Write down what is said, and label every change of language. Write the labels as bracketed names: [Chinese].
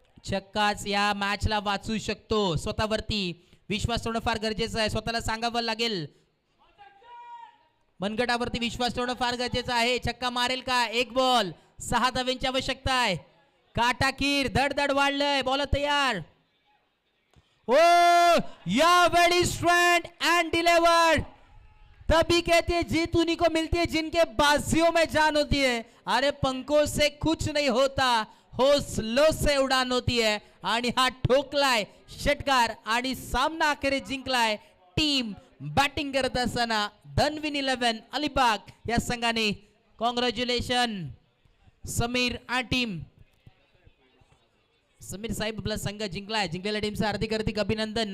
[Marathi] छक्काच या मॅचला वाचू शकतो. स्वतःवरती विश्वास ठेवणं फार गरजेचं आहे. स्वतःला सांगावं लागेल. मनगटावरती विश्वास ठेवणं फार गरजेचं आहे. छक्का मारेल का? 1 बॉल 6 धावांची आवश्यकता आहे. काटाकीर धडधड वाढलंय. बॉल तयार. [English] ओ यावेळी स्ट्रैंड एंड डिलीवर्ड. [Hindi] तभी कहते हैं जीत उन्हीं को मिलती है जिनके बाजियों में जान होती है. अरे पंखों से कुछ नहीं होता, हौसलों से उड़ान होती है. [Marathi] आणि हा ठोकलाय षटकार आणि सामना अखेर जिंकलाय टीम बॅटिंग करत असताना धनविन 11 अलिबाग या संघाने. कॉंग्रॅच्युलेशन समीर आणि टीम. समीर साहेब आपला संघ जिंकलाय. जिंकलेल्या टीमचं हार्दिक अभिनंदन.